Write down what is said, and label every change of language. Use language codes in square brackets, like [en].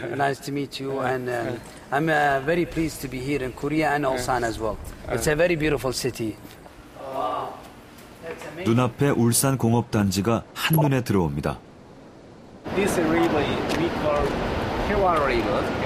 [en] Nice to meet you, and I'm very pleased to be here in Korea and Ulsan as well. It's a very beautiful city. [ko] 눈앞에 울산 공업단지가 한눈에 들어옵니다. [en] This river we call Hyewa River.